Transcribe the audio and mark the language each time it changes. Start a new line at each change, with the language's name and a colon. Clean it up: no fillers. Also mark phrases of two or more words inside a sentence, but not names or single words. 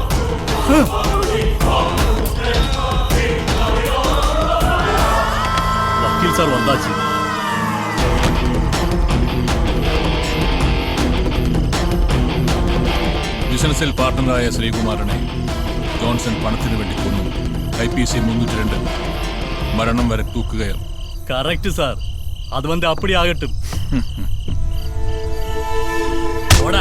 Tamil: வக்கீல் சார் வந்தாச்சு.
Malayalam: ബിസിനസ്സിൽ പാർട്ട്ണറായ ശ്രീകുമാരനെ ജോൺസൺ പണത്തിന് വേണ്ടി കൊന്നു. IPC 302 മരണം വരെ തൂക്കുകയർ.
Tamil: கரெக்ட் சார். அது வந்து அப்படி ஆகட்டும். போடா.